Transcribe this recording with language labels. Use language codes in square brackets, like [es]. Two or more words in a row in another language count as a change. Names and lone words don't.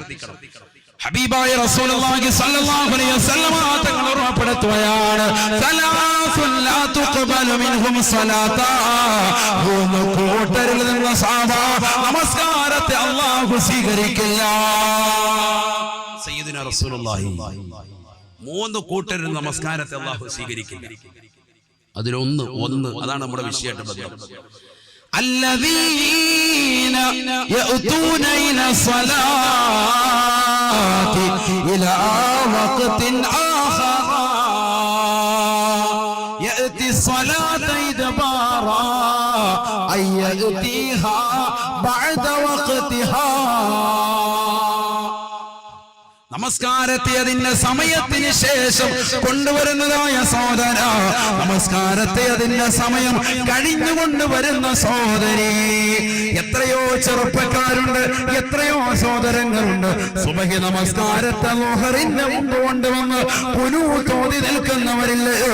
[ml] ഹബീബായ [ar] رسول الله صلى الله عليه وسلم [ml] തങ്ങൾ ഉറപ്പെടുത്തുകയാണ്, [ar] ثلاث لا تقبل منهم صلاة, [ml] മൂന്ന് കൂട്ടരിൽ നിന്ന് നമസ്കാരത്തെ അല്ലാഹു സ്വീകരിക്കില്ല. [ar] سيدنا رسول الله, [ml] മൂന്ന് കൂട്ടരിൽ നമസ്കാരത്തെ അല്ലാഹു സ്വീകരിക്കില്ല. അതിലൊന്ന് അതാണ് നമ്മുടെ വിഷയമായിട്ട് ബന്ധം. [ar] الذين يأتون إلى الصلاة إلى وقت آخر يأتي الصلاة إدبارا أي يأتيها بعد وقتها. [ml] നമസ്കാരത്തെ അതിന്റെ സമയത്തിന് ശേഷം കൊണ്ടുവരുന്നതായ സഹോദര, നമസ്കാരത്തെ അതിന്റെ സമയം കഴിഞ്ഞു കൊണ്ടുവരുന്ന സഹോദരി. എത്രയോ ചെറുപ്പക്കാരുണ്ട്, എത്രയോ സഹോദരങ്ങളുണ്ട്, സുബഹി നമസ്കാരത്തെ ളുഹറിന്റെ മുമ്പ് കൊണ്ടുവന്ന് പുലു തോതി നിൽക്കുന്നവരില്ലയോ?